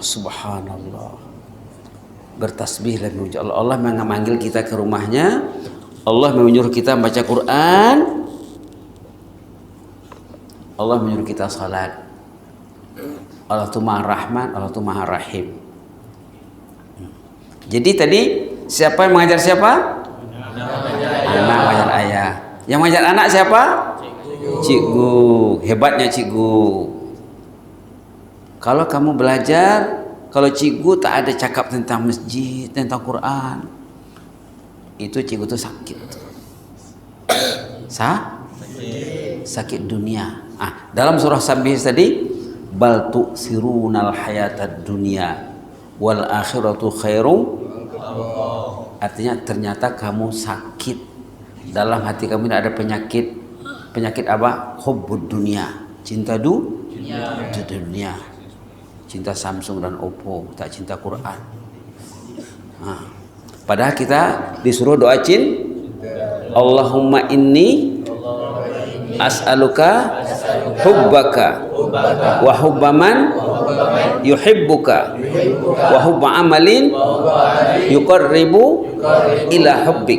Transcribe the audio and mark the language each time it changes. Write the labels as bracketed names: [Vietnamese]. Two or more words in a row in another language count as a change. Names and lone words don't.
[Malay] Subhanallah. Bertasbihlah memuji Allah. Allah memanggil kita ke rumahnya. Allah menyuruh kita membaca Quran. Allah menyuruh kita salat. Allah itu Maha Rahman, Allah itu Maha Rahim. Jadi tadi siapa yang mengajar siapa? Anak mengajar ayah. Yang mengajar anak siapa? Cikgu. Hebatnya cikgu. Kalau kamu belajar, kalau cikgu tak ada cakap tentang masjid, tentang Quran, itu cikgu itu sakit. Sakit dunia. Dalam surah Sabbih tadi, [Arabic] بل تؤثرون الحياة الدنيا والآخرة خير. [Malay] Artinya ternyata kamu sakit. Dalam hati kamu ini ada penyakit. Penyakit apa? [Arabic] حب الدنيا. [Malay] Cinta dunia. Cinta Samsung dan Oppo, tak cinta Quran. Padahal kita disuruh doa [Arabic] اللهم إني أسألك حبك وحب من يحبك وحب عمل يقرب إلى حبك.